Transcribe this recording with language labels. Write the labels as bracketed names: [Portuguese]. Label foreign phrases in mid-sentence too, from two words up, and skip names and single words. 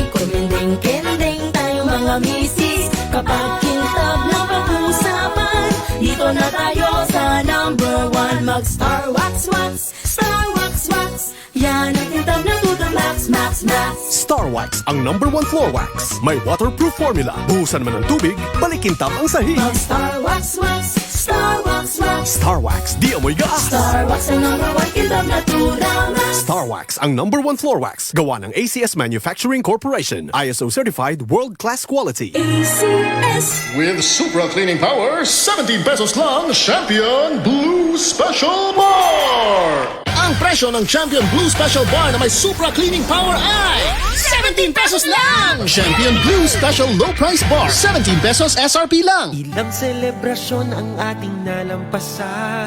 [Filipino] Kuminding-kinding tayo mga misis. Kapag kintab na pag-usapan, dito na tayo sa number 1. Mag-Star Wax Wax, Star Wax Wax. Yan ang kintab na tuta max, max, max. Star Wax ang number 1 [English] floor wax. [Filipino] May waterproof formula. Buhusan man ng tubig, balikintab ang sahig. Mag-Star Wax Wax, Star Wax Wax. Star Wax, di amoy gas. Star Wax ang number 1 kintab na tuta max. Star Wax ang number 1 [English] floor wax. [Filipino] Gawa ng ACS Manufacturing Corporation. [English] ISO certified world-class quality. ACS. With Supra Cleaning Power, 17 pesos lang, Champion Blue Special Bar! [Filipino] Ang presyo ng Champion Blue Special Bar na may Supra Cleaning Power ay 17 pesos lang! Champion Blue Special [English] Low Price [Filipino] Bar, 17 pesos SRP lang! Ilang selebrasyon ang ating nalampasan.